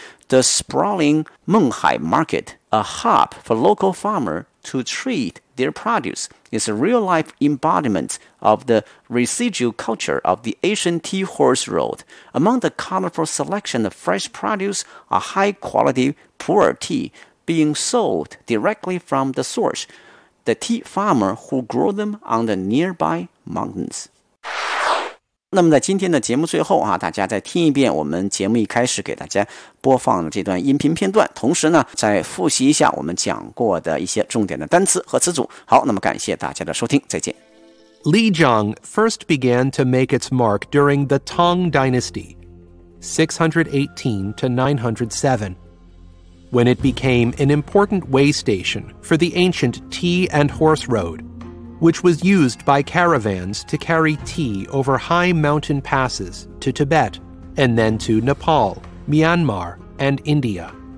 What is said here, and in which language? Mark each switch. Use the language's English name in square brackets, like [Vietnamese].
[English] The sprawling Menghai Market, a hub for local farmers to trade their produce,is a real-life embodiment of the residual culture of the Asian tea horse road. Among the colorful selection of fresh produce are high-quality Pu'er tea being sold directly from the source, the tea farmer who grow them on the nearby mountains. [Chinese] 那么在今天的节目最后啊，大家再听一遍我们节目一开始给大家播放的这段音频片段，同时呢再复习一下我们讲过的一些重点的单词和词组。好，那么感谢大家的收听，再见。 [English] Lijiang first began to make its mark during the Tang Dynasty, 618-907, when it became an important way station for the ancient tea and horse road. Which was used by caravans to carry tea over high mountain passes to Tibet, and then to Nepal, Myanmar, and India.